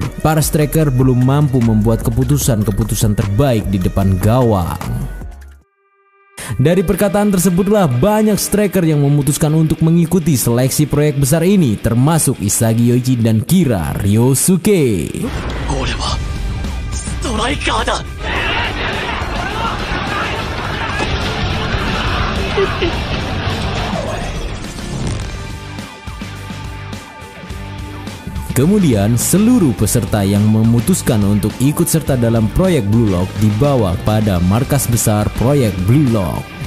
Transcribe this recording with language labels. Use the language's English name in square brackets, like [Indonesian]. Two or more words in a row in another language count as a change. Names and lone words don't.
[Indonesian] Para striker belum mampu membuat keputusan-keputusan terbaik di depan gawang. Dari perkataan tersebutlah banyak striker yang memutuskan untuk mengikuti seleksi proyek besar ini, termasuk Isagi Yoichi dan Kira Ryosuke. [Japanese] 俺はストライカーだ。 [Indonesian] Kemudian seluruh peserta yang memutuskan untuk ikut serta dalam proyek Blue Lock dibawa pada markas besar proyek Blue Lock.